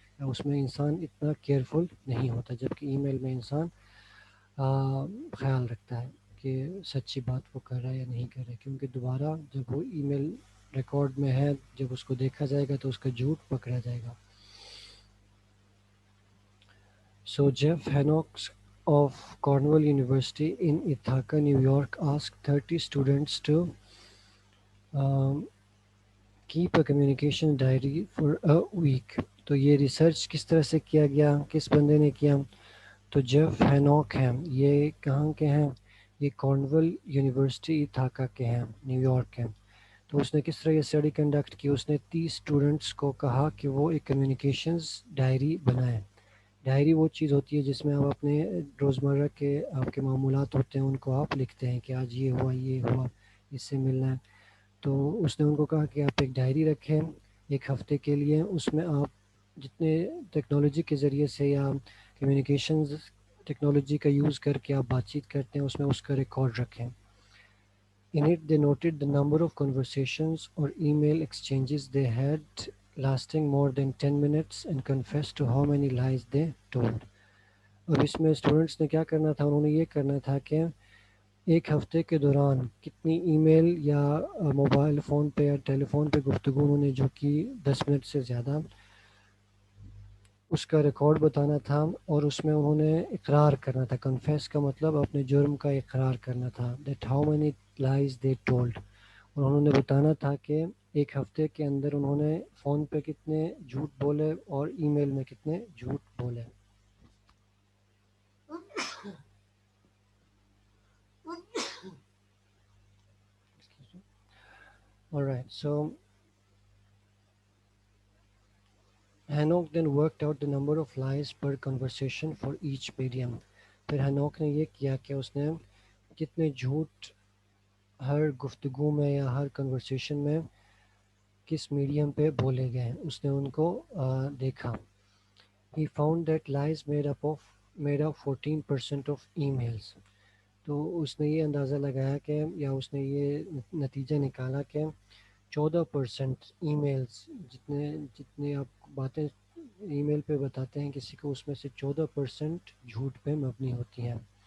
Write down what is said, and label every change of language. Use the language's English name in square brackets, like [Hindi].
[Urdu] اس میں انسان اتنا کیئرفل نہیں ہوتا، جبکہ ای میل میں انسان خیال رکھتا ہے کہ سچی بات وہ کر رہا ہے یا نہیں کر رہا ہے، کیونکہ دوبارہ جب وہ ای میل ریکارڈ میں ہے، جب اس کو دیکھا جائے گا تو اس کا جھوٹ پکڑا جائے گا. [English] So Jeff Hancock of Cornell University in Ithaca, New York asked 30 students to um, keep a communication diary for a week. [Urdu] تو یہ ریسرچ کس طرح سے کیا گیا، کس بندے نے کیا؟ تو جیف ہینوک ہیں. یہ کہاں کے ہیں؟ یہ کارنول یونیورسٹی اتھاکا کے ہیں، نیو یارک کے. تو اس نے کس طرح یہ اسٹڈی کنڈکٹ کی؟ اس نے 30 اسٹوڈنٹس کو کہا کہ وہ ایک کمیونیکیشنز ڈائری بنائیں. ڈائری وہ چیز ہوتی ہے جس میں آپ اپنے روزمرہ کے آپ کے معمولات ہوتے ہیں ان کو آپ لکھتے ہیں کہ آج یہ ہوا، یہ ہوا، اس سے ملنا ہے. تو اس نے ان کو کہا کہ آپ ایک ڈائری رکھیں ایک ہفتے کے لیے. اس میں آپ جتنے ٹیکنالوجی کے ذریعے سے یا کمیونیکیشنز ٹیکنالوجی کا یوز کر کے آپ بات چیت کرتے ہیں اس میں اس کا ریکارڈ رکھیں. [English] In it they noted the number of conversations or email exchanges they had lasting more than 10 minutes and confessed to how many lies they told. [Urdu] اب اس میں اسٹوڈنٹس نے کیا کرنا تھا؟ انہوں نے یہ کرنا تھا کہ ایک ہفتے کے دوران کتنی ای میل یا موبائل فون پہ یا ٹیلی فون پہ گفتگو انہوں نے جو کی 10 منٹ سے زیادہ، اس کا ریکارڈ بتانا تھا. اور اس میں انہوں نے اقرار کرنا تھا. کنفیس کا مطلب اپنے جرم کا اقرار کرنا تھا. [English] That how many lies they told. [Urdu] اور انہوں نے بتانا تھا کہ ایک ہفتے کے اندر انہوں نے فون پہ کتنے جھوٹ بولے اور ای میل میں کتنے جھوٹ بولے. [English] Alright, so Hanok then worked out the number of lies per conversation for each medium. [Urdu] پھر ہینوک نے یہ کیا کہ اس نے کتنے جھوٹ ہر گفتگو میں یا ہر کنورسیشن میں کس میڈیم پہ بولے گئے، اس نے ان کو دیکھا. [English] He found that lies made up 14% of emails. [Urdu] تو اس نے یہ اندازہ لگایا کہ یا اس نے یہ نتیجہ نکالا کہ 14% ای میلز جتنے آپ باتیں ای میل پہ بتاتے ہیں کسی کو، اس میں سے 14% جھوٹ پہ مبنی ہوتی ہیں.